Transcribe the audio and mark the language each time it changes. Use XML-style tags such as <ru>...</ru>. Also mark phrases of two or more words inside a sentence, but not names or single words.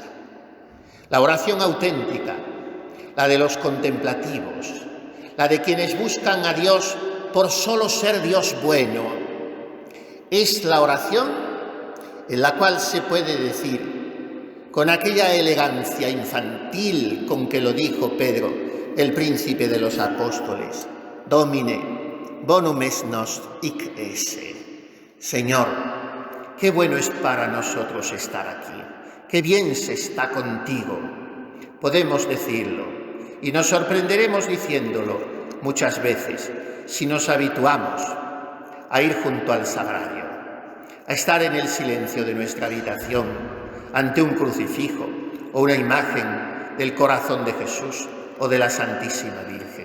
<es>La oración auténtica, la de los contemplativos, la de quienes buscan a Dios por solo ser Dios bueno, es la oración en la cual se puede decir, con aquella elegancia infantil con que lo dijo Pedro, el príncipe de los apóstoles:</es> <la>Domine, bonum est nos hic esse.</la> <es>Señor, qué bueno es para nosotros estar aquí, qué bien se está contigo. Podemos decirlo y nos sorprenderemos diciéndolo muchas veces si nos habituamos a ir junto al sagrario, a estar en el silencio de nuestra habitación ante un crucifijo o una imagen del corazón de Jesús o de la Santísima Virgen.</es>